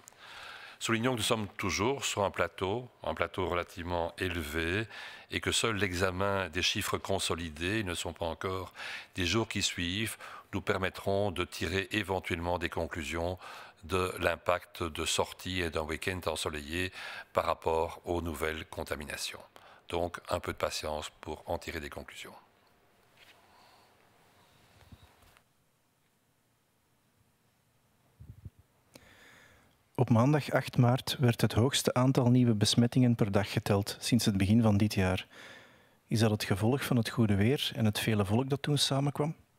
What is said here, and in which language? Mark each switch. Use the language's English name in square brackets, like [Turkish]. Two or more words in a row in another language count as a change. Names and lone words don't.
[French] Soulignons que nous sommes toujours sur un plateau relativement élevé et que seul l'examen des chiffres consolidés, ils ne sont pas encore des jours qui suivent, nous permettront de tirer éventuellement des conclusions de l'impact de sortie et d'un week-end ensoleillé par rapport aux nouvelles contaminations. Donc un peu de patience pour en tirer des conclusions. [Dutch] Op maandag 8 maart werd het hoogste aantal nieuwe besmettingen per dag geteld sinds het begin van dit jaar. Is dat het gevolg van het goede weer en het vele volk dat toen samenkwam?